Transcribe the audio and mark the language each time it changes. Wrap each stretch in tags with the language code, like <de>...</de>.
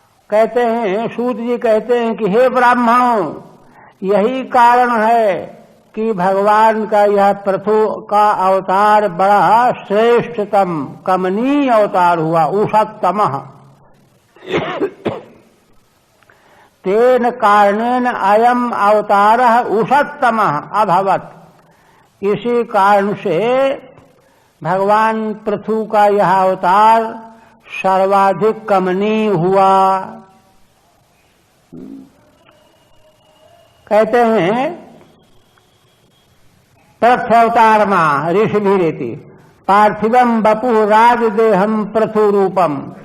<hi>कहते हैं, सूत जी कहते हैं कि हे ब्राह्मणों, यही कारण है कि भगवान का यह पृथु का अवतार बड़ा श्रेष्ठतम कमनीय अवतार हुआ, उषत्तमः।</hi> <sa>तेन कारणेन अयम अवतारः उषत्तमः अभवत्।</sa> <hi>इसी कारण से भगवान पृथु का यह अवतार सर्वाधिक कमनीय हुआ। कहते हैं</hi> <sa>प्रथ्यवतार मां ऋषिभिरेति पार्थिवम वपुः राजदेहम पृथु रूपम।</sa>